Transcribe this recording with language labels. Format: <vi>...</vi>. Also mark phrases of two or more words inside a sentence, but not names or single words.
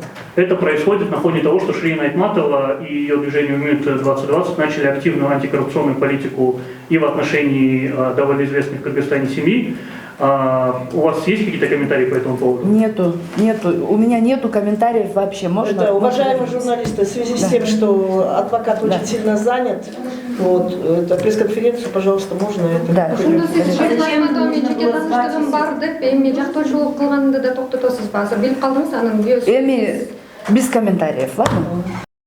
<ru>Это происходит на фоне того, что Ширина Айтматова и ее движение МЮТ-2020 начали активную антикоррупционную политику и в отношении довольно известных в Кыргызстане семей. У вас есть какие-то комментарии по этому поводу? Нету. У меня нету комментариев вообще. Можно? Это, уважаемые журналисты, в связи с тем, что адвокат очень сильно занят, вот, это пресс-конференцию, пожалуйста, можно это? Да.</ru> <ky>Ошондо сиз Ширина</ky> <ru>Зачем</ru> <ky>Айтматова менен</ky> <ru>нужно</ru> <ky>жеке</ky> <ru>было</ru> <ky>тааныштыгым</ky> <ru>звать?</ru> <ky>бар деп эми жактоочулук кылганды да токтотосузбу? Азыр билип калдыңыз анын</ky> <ru>Эми без комментариев, ладно?</ru>